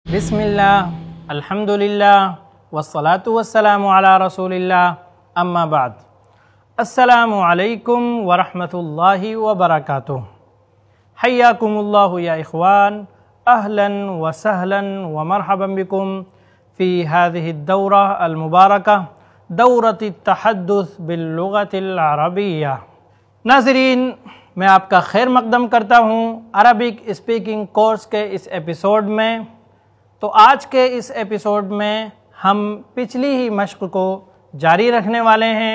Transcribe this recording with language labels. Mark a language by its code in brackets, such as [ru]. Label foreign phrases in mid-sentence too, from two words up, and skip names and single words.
[ar] بسم الله الحمد لله والصلاة والسلام على رسول الله أما بعد. السلام عليكم ورحمة الله وبركاته. حياكم الله يا إخوان، أهلا وسهلا ومرحبا بكم في هذه الدورة المباركة دورة التحدث باللغة العربية. [ur] ناظرین، میں آپ کا خیر مقدم کرتا ہوں [en] Arabic speaking course [ur] کے اس ایپیسوڈ میں. تو آج کے اس ایپیسوڈ میں ہم پچھلی ہی مشق کو جاری رکھنے والے ہیں.